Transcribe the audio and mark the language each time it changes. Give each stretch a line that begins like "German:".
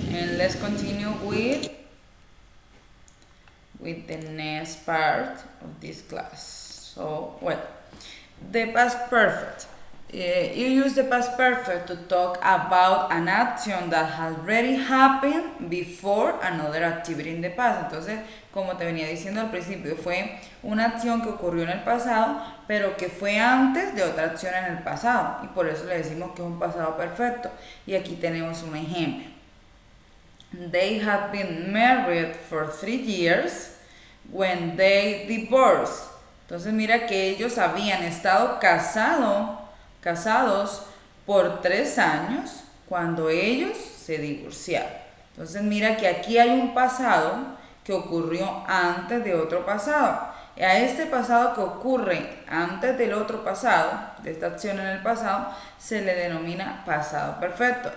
English: And let's continue with the next part of this class. So, well, the past perfect. You use the past perfect to talk about an action that has already happened before another activity in the past.
Spanish: Entonces, como te venía diciendo al principio, fue una acción que ocurrió en el pasado, pero que fue antes de otra acción en el pasado. Y por eso le decimos que es un pasado perfecto. Y aquí tenemos un ejemplo.
English: They had been married for 3 years when they divorced.
Spanish: Entonces mira que ellos habían estado casados por 3 años cuando ellos se divorciaron. Entonces mira que aquí hay un pasado que ocurrió antes de otro pasado. Y a este pasado que ocurre antes del otro pasado, de esta acción en el pasado, se le denomina pasado perfecto.